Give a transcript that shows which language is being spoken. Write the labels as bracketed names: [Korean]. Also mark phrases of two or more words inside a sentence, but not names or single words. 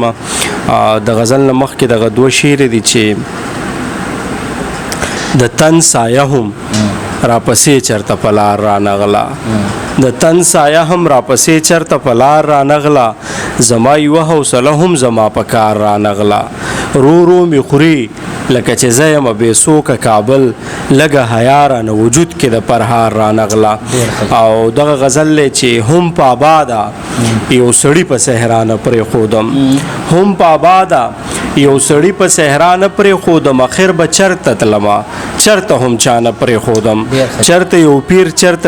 [Pashto] د غزل نه مخکې دغه دوه شعر دي چې د تن سایه هم راپسې چرته په لار رانغله، د تن سایه هم راپسې چرته په لار رانغله، زما یوه حوصله هم زما په کار رانغله، رو رو می خوري لکه چې زه یم بې څوکه کابل، لږه حیا رانه وجود کې د پرهار رانغله. او دغه غزل دی چې هم په آباده یو سړي په صحرا نه پرېښودم، هم په آباده یو سړي په صحرا نه پرېښودم، اخر به چرته تلمه چرته هم چا نه پرېښودم، چرته یو پیر چرته